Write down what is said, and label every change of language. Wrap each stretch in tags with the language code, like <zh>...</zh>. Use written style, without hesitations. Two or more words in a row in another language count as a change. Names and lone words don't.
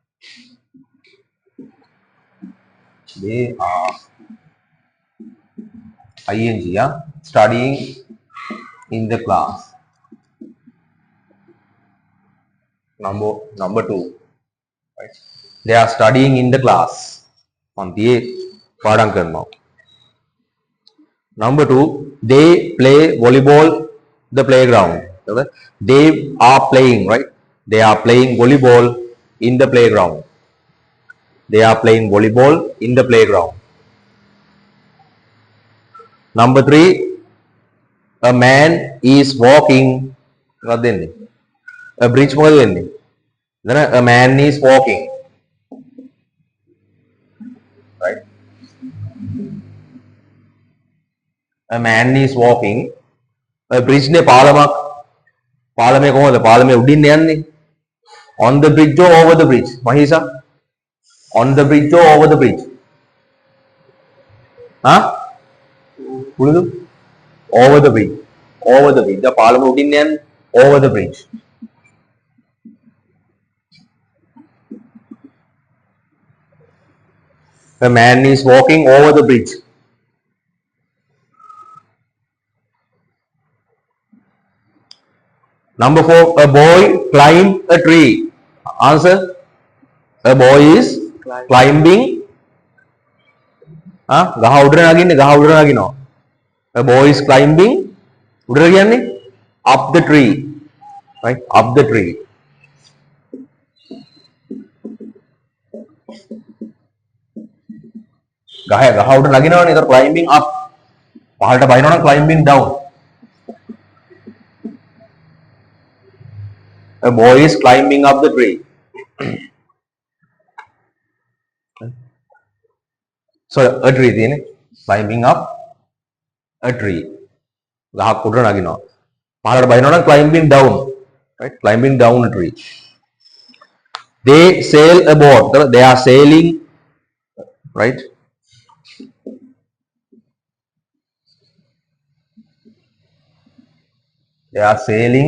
<en>They are ing. Yeah. Studying in the class. Number 2. Right. They are studying in the class.</en> <si>Nantiye පාඩම් කරනවා.</si> <en>Number 2, they play volleyball the playground. They are playing, right? They are playing volleyball in the playground. They are playing volleyball in the playground. Number 3, a man is walking.</en> <si>මොකක්ද වෙන්නේ?</si> <en>A bridge</en> <si>මොකද වෙන්නේ?</si> <en>Then a man is walking. Right? A man is walking. A bridge</en> <si>ne පාලමක්. පාලමේ කොහොමද? පාලමේ උඩින් යන්නේ.</si> <en>On the bridge or over the bridge? Mahisa? On the bridge or over the bridge?</en> <si>Huh? පුරුදු?</si> <en>Over the bridge. Over the bridge. The</en> <si>පාලම උඩින් යන්නේ.</si> <en>Over the bridge. A man is walking over the bridge. Number 4, a boy climbed a tree. Answer. A boy is climbing.</en> <si>ගහ උඩට නගින්නේ ගහ උඩට නගිනවා.</si> <en>A boy is climbing.</en> <si>උඩට කියන්නේ</si> <en>up the tree. Right? Up the tree.</en> <si>ගහ උඩ නගිනවනේ. ඒතර</si> <en>climbing up.</en> <si>පහළට බහිනවා නම්</si> <en>climbing down. A boy is climbing up the tree. So a tree තියෙන්නේ. Climbing up a tree.</en> <si>ගහක් උඩට නගිනවා. පහළට බහිනවා නම්</si> <en>climbing down. Right? Climbing down a tree. They sail a boat. They are sailing. Right? They are sailing.</en>